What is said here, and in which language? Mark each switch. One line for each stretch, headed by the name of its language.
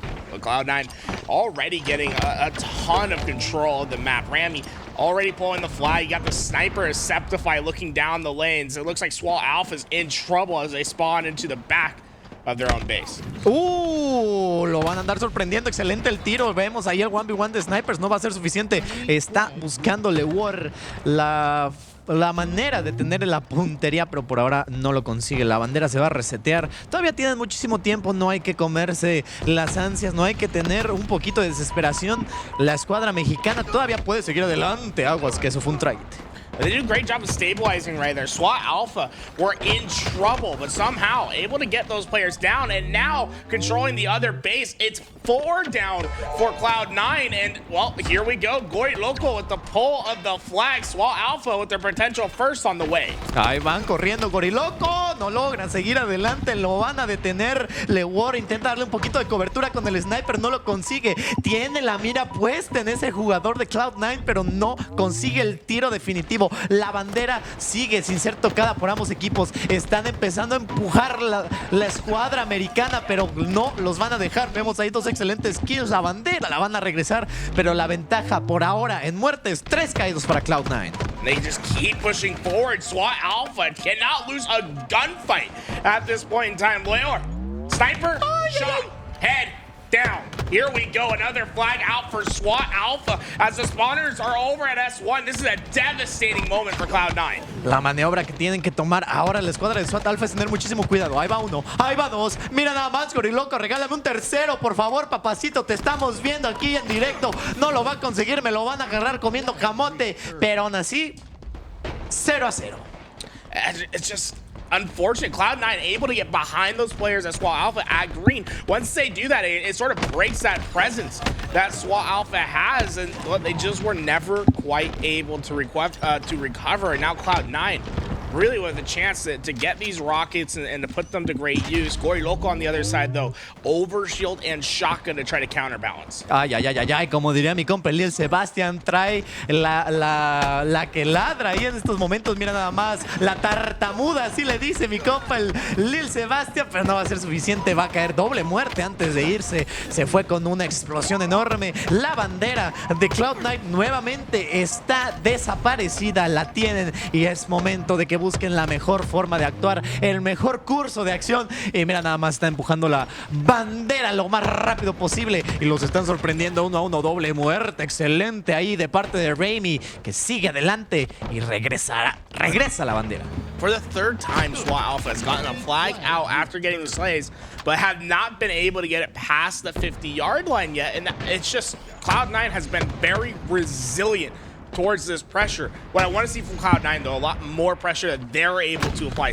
English: Well, Cloud9 already getting a ton of control of the map. Rammyy already pulling the flag. You got the sniper Sceptify looking down the lanes. It looks like SWAT Alpha's in trouble as they spawn into the back of their own base.
Spanish: Lo van a andar sorprendiendo. Excelente el tiro. Vemos ahí el 1v1 de snipers. No va a ser suficiente. Está buscando Leuor la manera de tener la puntería, pero por ahora no lo consigue. La bandera se va a resetear. Todavía tienen muchísimo tiempo. No hay que comerse las ansias. No hay que tener un poquito de desesperación. La escuadra mexicana todavía puede seguir adelante. Aguas, que eso fue un trágite.
English: They did a great job of stabilizing right there. SWAT Alpha were in trouble, but somehow able to get those players down, and now controlling the other base. It's 4 down for Cloud9, and well, here we go. GoryLoco with the pull of the flag. SWAT Alpha with their potential first on the way.
Spanish: Ahí van corriendo GoryLoco, no logran seguir adelante, lo van a detener. Leuor intenta darle un poquito de cobertura con el sniper, no lo consigue. Tiene la mira puesta en ese jugador de Cloud9, pero no consigue el tiro definitivo. La bandera sigue sin ser tocada por ambos equipos. Están empezando a empujar la escuadra americana, pero no los van a dejar. Vemos ahí dos excelentes kills. La bandera la van a regresar, pero la ventaja por ahora en muertes, 3 caídos para Cloud9.
English: They just keep pushing forward. SWAT Alpha cannot lose a gunfight at this point in time. Leuor, sniper, shot, head down. Here we go, another flag out for SWAT Alpha as the spawners are over at S1. This is a devastating moment for Cloud9.
Spanish: La maniobra que tienen que tomar ahora la escuadra de SWAT Alpha es tener muchísimo cuidado. Ahí va uno, ahí va dos. Mira nada más, GoryLoco, regálame un tercero, por favor, papacito. Te estamos viendo aquí en directo. No lo va a conseguir, me lo van a agarrar comiendo camote. Pero aún así, 0-0.
English: It's just unfortunate. Cloud9 able to get behind those players at SWAT Alpha at green. Once they do that, it sort of breaks that presence that SWAT Alpha has, and they just were never quite able to recover. And now Cloud9 really with a chance to get these rockets and to put them to great use. GoryLoco on the other side, though, overshield and shotgun to try to counterbalance.
Spanish: Ay, como diría mi compa Lil Sebastian, trae la que ladra ahí en estos momentos. Mira nada más, la tartamuda, así le dice mi compa el Lil Sebastian, pero no va a ser suficiente. Va a caer doble muerte antes de irse. Se fue con una explosión enorme. La bandera de Cloud9 nuevamente está desaparecida. La tienen y es momento de que busquen la mejor forma de actuar, el mejor curso de acción. Y mira, nada más está empujando la bandera lo más rápido posible y los están sorprendiendo 1-1, doble muerte. Excelente ahí de parte de Rammyy, que sigue adelante y regresa la bandera.
English: For the third time, SWAT Alpha has gotten a flag out after getting the slays, but have not been able to get it past the 50-yard line yet. And it's just, Cloud9 has been very resilient towards this pressure. What I want to see from Cloud9, though, a lot more pressure that they're able to apply.